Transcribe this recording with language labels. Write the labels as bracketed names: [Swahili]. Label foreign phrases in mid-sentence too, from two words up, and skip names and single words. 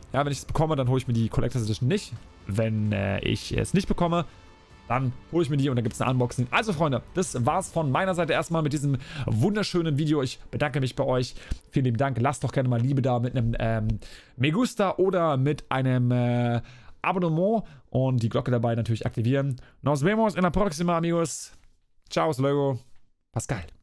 [German] Ja, wenn ich es bekomme, dann hole ich mir die Collector's Edition nicht. Wenn ich es nicht bekomme, dann hole ich mir die und dann gibt es ein Unboxing. Also Freunde, das war's von meiner Seite erstmal mit diesem wunderschönen Video. Ich bedanke mich bei euch. Vielen lieben Dank. Lasst doch gerne mal Liebe da mit einem [Spanish] Me Gusta [German] oder mit einem Abonnement und die Glocke dabei natürlich aktivieren. [Spanish] Nos vemos en la próxima, amigos. Ciao, luego. Pascal.